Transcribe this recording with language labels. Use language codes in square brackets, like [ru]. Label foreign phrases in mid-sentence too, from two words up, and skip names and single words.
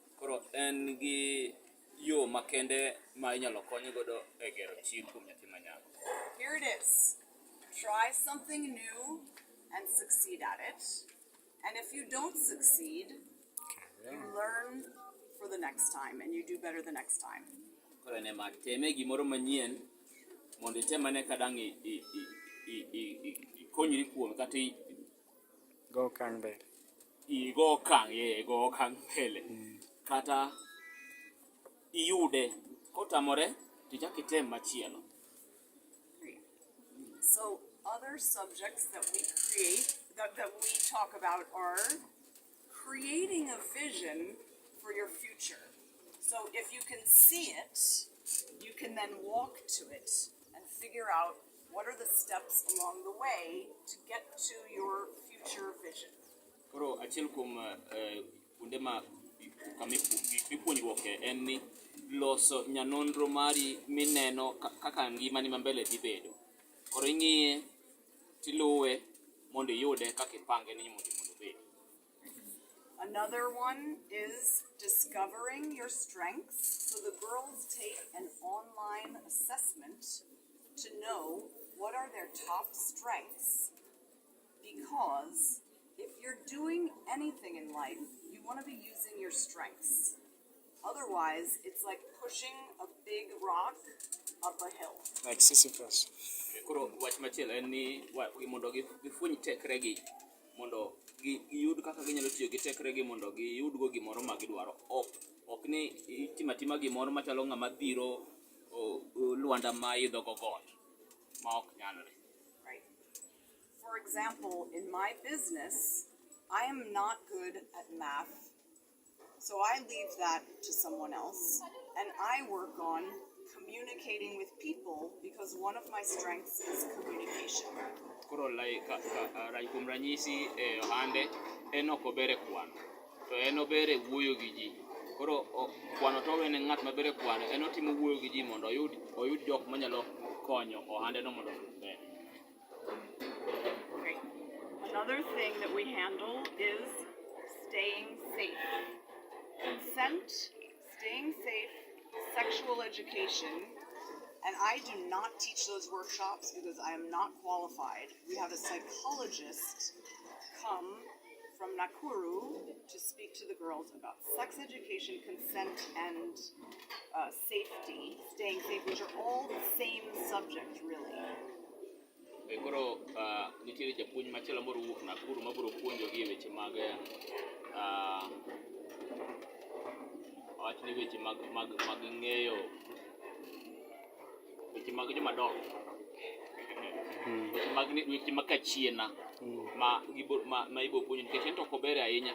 [luo] Koro en gi yo makende ma inyalo kony godo e gero chir kuom nyathi manyako. [en] Here it is. Try something new and succeed at it. And if you don't succeed, you learn for the next time and you do better the next time. [luo] Koro ne ma teme gimoro manyien mondo itemane kadang' ikonyri kuom kata Go Kangber. go okang' mbele kata iyude kotamore tichak item machielo. [en] So other subjects that we create, that we talk about are creating a vision for your future. So if you can see it, you can then walk to it and figure out what are the steps along the way to get to your future vision. [luo] Koro achiel kuom kuonde ma mipuonjruoke en ni loso nyanonro mari mineno kaka ngimani mambele dhi bedo. Koro ing'iye tiluwe mondo iyude kaka ipange ni mondo bedi. [en] Another one is discovering your strengths. So the girls take an online assessment to know what are their top strengths, because if you're doing anything in life, you want to be using your strengths. Otherwise, it's like pushing a big rock up a hill. Like Sisyphus. [luo] Koro wach machielo en ni mondo gifuny tekregi mondo giyud kaka ginyalo tiyo gi tekregi mondo giyudgo gimoro ma gidwaro. Ok ni itimatima gimoro machalo ng'ama dhiro luanda ma idho go got ma ok nyalre. [en] Right. For example, in my business, I am not good at math, so I leave that to someone else, and I work on communicating with people because one of my strengths is communication. [luo] Koro kuom ranyisi e ohande en ok obere kwano, to en obere wuoyo gi ji. Koro kwano to en ng'at mabere kwano, en otimo wuoyo gi ji mondo oyud jok manyalo konyo ohande no mondo ber. [en] Great. Another thing that we handle is staying safe. Consent, staying safe, sexual education, and I do not teach those workshops because I am not qualified. We have a psychologist come from Nakuru to speak to the girls about sex education, consent, and safety, staying safe, which are all the same subject, really. [luo] Koro nitiere japuonj machielo moro wuok Nakuru mabiro puonjogi weche mag wach ni weche mag ng'eyo weche mag jomadongo, weche mag kachiena ma ibo puonjo nikech en to ok ober ahinya.